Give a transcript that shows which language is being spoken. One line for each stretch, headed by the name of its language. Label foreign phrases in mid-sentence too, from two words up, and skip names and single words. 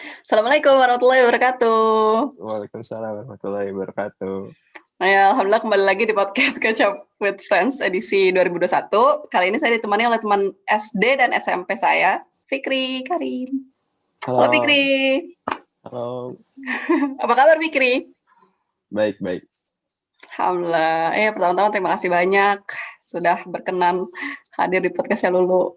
Arabic: السلام عليكم ورحمة الله وبركاته. وعليكم السلام ورحمة الله وبركاته.
Indonesian: Ya, alhamdulillah kembali lagi di podcast Catch Up with Friends edisi 2021. Kali ini saya ditemani oleh teman SD dan SMP saya, Fikri Karim. Halo Halo, Fikri. halo. Apa kabar Fikri? Baik. Alhamdulillah. Pertama-tama terima kasih banyak sudah berkenan hadir di podcastnya Lulu.